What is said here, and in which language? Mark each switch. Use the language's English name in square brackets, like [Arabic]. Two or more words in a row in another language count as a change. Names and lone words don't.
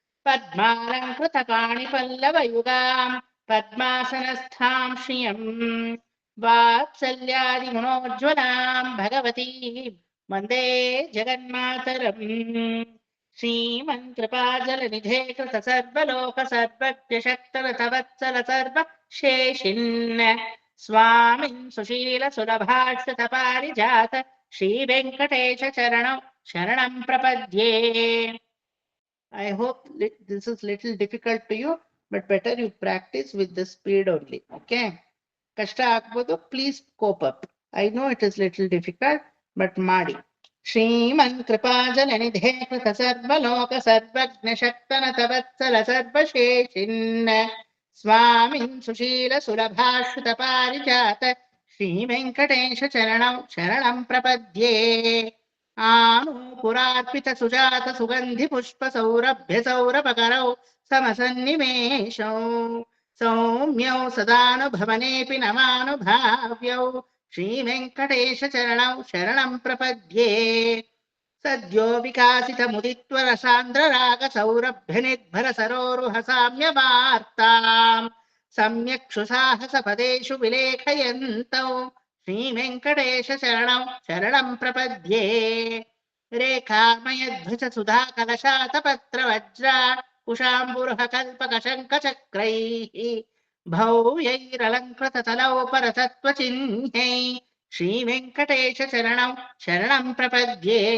[Sanskrit] पद्मालङ्कृतपाणिपल्लवयुगां पद्मासनस्थां श्रियम् वात्सल्यादिगुणोज्ज्वलां भगवतीं वन्दे जगन्मातरम् श्रीमन्कृपाजलनिधे कृत सर्वलोक सर्वज्ञ शक्तरथवत्सल सर्वशेषिन् स्वामिन् सुशील सुलभाश्रित पारिजात श्रीवेङ्कटेश चरणौ शरणं प्रपद्ये. [English] I hope this is little difficult to you, but better you practice with the speed only. [Kannada] Okay. ಕಷ್ಟ ಆಗ್ಬೋದು, [English] please cope up. I know it is little difficult, but ಮಾಡಿ. [Sanskrit] ಶ್ರೀಮನ್ ಕೃಪಾಜಲನಿಧೇ ಕೃತ ಸರ್ವಲೋಕ ಸರ್ವಜ್ಞ ಶಕ್ತನತವತ್ಸಲ ಸರ್ವಶೇಷಿನ್ ಸ್ವಾಮಿನ್ ಸುಶೀಲ ಸುಲಭಾಶ್ರಿತ ಪಾರಿಜಾತ ಶ್ರೀ ವೆಂಕಟೇಶ ಚರಣಂ ಶರಣಂ ಪ್ರಪದ್ಯೆ. ಆನೂಪುರಾರ್ಪಿತ ಸುಜಾತ ಸುಗಂಧಿ ಪುಷ್ಪ ಸೌರಭ್ಯ ಸೌರಭಕರೌ ಸಮಸನ್ನಿವೇಶೌ ಸೌಮ್ಯೌ ಸದಾನುಭವನೇಪಿ ನಮಾನುಭಾವ್ಯೌ ಶ್ರೀ ವೆಂಕಟೇಶ ಚರಣೌ ಶರಣಂ ಪ್ರಪದ್ಯೆ. ಸದ್ಯೋ ವಿಕಾಸಿತ ಮುದಿತ್ವರ ಸಾಂದ್ರ ರಾಗ ಸೌರಭ್ಯ ನಿರ್ಭರ ಸರೋರುಹ ಸಾಮ್ಯ ವಾರ್ತಾಂ ಸಮ್ಯಕ್ಷು ಸಾಹಸ ಪದೇಶು ವಿಲೇಖಯಂತೌ ಶ್ರೀ ವೆಂಕಟೇಶ ಚರಣೌ ಶರಣಂ ಪ್ರಪದ್ಯೆ. ರೇಖಾಮಯ ಧ್ವಜ ಸುಧಾ ಕಲಶಾತ ಪತ್ರ ವಜ್ರ ಕುಶಾಂಬುರುಹ ಕಲ್ಪಕ ಶಂಖ ಚಕ್ರೈಃ ಭವ್ಯೈರಲಂಕೃತ ತಲೋಪರ ತತ್ವಚಿಹ್ನೈ ಶ್ರೀ ವೆಂಕಟೇಶ ಚರಣಂ ಶರಣಂ ಪ್ರಪದ್ಯೆ.